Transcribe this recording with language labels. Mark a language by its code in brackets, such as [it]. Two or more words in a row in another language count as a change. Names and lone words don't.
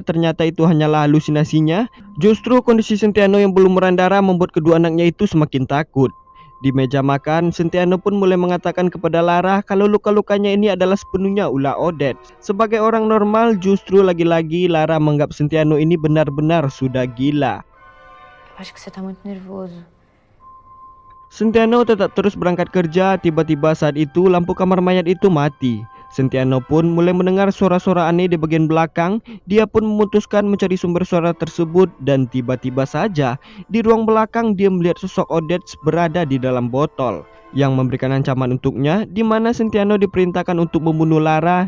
[id] Ternyata itu hanyalah halusinasinya. Justru kondisi Sintiano yang belum merandara membuat kedua anaknya itu semakin takut. Di meja makan, Sintiano pun mulai mengatakan kepada Lara kalau luka-lukanya ini adalah sepenuhnya ulah Odette. Sebagai orang normal, justru lagi-lagi Lara menganggap Sintiano ini benar-benar sudah gila. [pt] Acho que você tá muito nervoso. [id] Sintiano tetap terus berangkat kerja. Tiba-tiba saat itu lampu kamar mayat itu mati. Sintiano pun mulai mendengar suara-suara aneh di bagian belakang. Dia pun memutuskan mencari sumber suara tersebut. Dan tiba-tiba saja di ruang belakang dia melihat sosok Odette berada di dalam botol yang memberikan ancaman untuknya, di mana Sintiano diperintahkan untuk membunuh Lara.